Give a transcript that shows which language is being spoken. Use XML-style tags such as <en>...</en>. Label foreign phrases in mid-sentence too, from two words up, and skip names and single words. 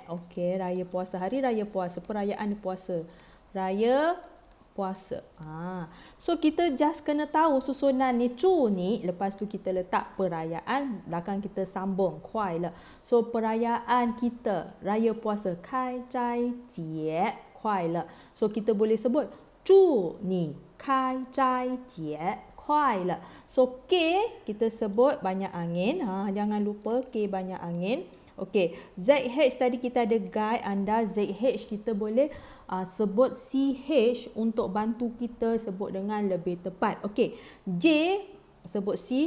<ms>Okey, raya puasa, hari raya puasa, perayaan puasa. Raya puasa. So kita just kena tahu susunan ni</ms> <zh>祝你,</zh> <ms>lepas tu kita letak perayaan, belakang kita sambung 快乐. So perayaan kita raya puasa</ms> <zh>开斋节快乐.</zh> <ms>So kita boleh sebut</ms> <zh>祝你开斋节快乐.</zh> <ms>So K kita sebut banyak angin. Jangan lupa K banyak angin. Okey, ZH tadi kita ada guide anda. ZH kita boleh sebut CH untuk bantu kita sebut dengan lebih tepat. Okey, J sebut C.</ms>